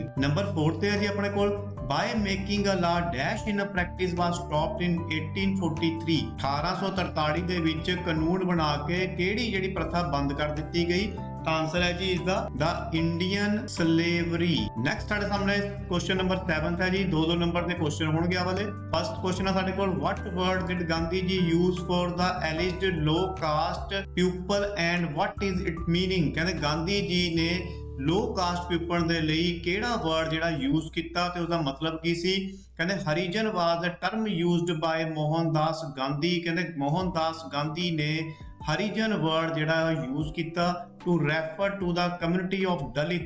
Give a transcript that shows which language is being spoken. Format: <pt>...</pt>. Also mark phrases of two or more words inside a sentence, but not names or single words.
<pa>ਨੰਬਰ 4 ਤੇ ਹੈ ਜੀ ਆਪਣੇ ਕੋਲ</pa> <en>by making a law dash in a practice was stopped in 1843.</en> <pa>1843 ਦੇ ਵਿੱਚ ਕਾਨੂੰਨ ਬਣਾ ਕੇ ਕਿਹੜੀ ਜਿਹੜੀ ਪ੍ਰਥਾ ਬੰਦ ਕਰ ਦਿੱਤੀ ਗਈ? ਤਾਂ ਆਨਸਰ ਹੈ ਜੀ ਇਸ ਦਾ</pa> <en>Indian slavery.</en> <pa>ਨੈਕਸਟ ਸਾਡੇ ਸਾਹਮਣੇ</pa> <en>question number</en> <pa>7 ਹੈ ਜੀ। 2-2 ਨੰਬਰ ਦੇ ਕੁਐਸਚਨ ਹੋਣਗੇ ਆ ਵਾਲੇ।</pa> <en>first question</en> <pa>ਹੈ ਸਾਡੇ ਕੋਲ</pa> <en>what word did</en> <pa>ਗਾਂਧੀ ਜੀ</pa> <en>use for the alleged low caste people and what is its meaning?</en> <pa>ਕਹਿੰਦੇ ਗਾਂਧੀ ਜੀ ਨੇ</pa> <en>low caste people</en> <pa>ਦੇ ਲਈ ਕਿਹੜਾ ਵਰਡ ਜਿਹੜਾ ਯੂਜ਼ ਕੀਤਾ ਤੇ ਉਹਦਾ ਮਤਲਬ ਕੀ ਸੀ?</pa> <en>ਕਹਿੰਦੇ Harijan was the term used by Mohandas Gandhi.</en> <pa>ਕਹਿੰਦੇ ਮੋਹਨਦਾਸ ਗਾਂਧੀ ਨੇ ਹਰੀਜਨ ਵਰਡ ਜਿਹੜਾ ਯੂਜ਼ ਕੀਤਾ</pa> <en>to refer to the community of Dalit.</en>